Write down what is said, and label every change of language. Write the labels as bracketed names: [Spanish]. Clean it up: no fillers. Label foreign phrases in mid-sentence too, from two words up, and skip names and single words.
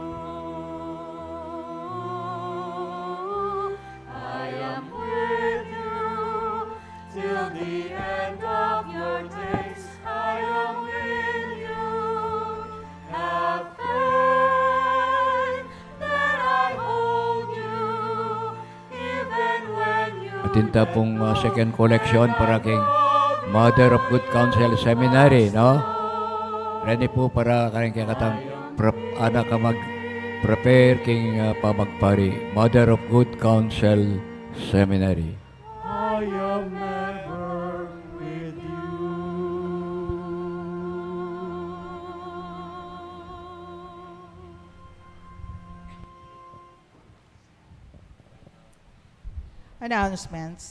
[English] I am with you till the end of your days. I am with you. Have faith that I hold you, even when you [Pampanga] Atinta pong [English] second collection [Pampanga] para kay Mother of Good Counsel Seminary, no? Ready po para karing kay katang anak ka mag-prepare king pamagpari. Mother of Good Counsel Seminary. [English] I am ever with you. Announcements.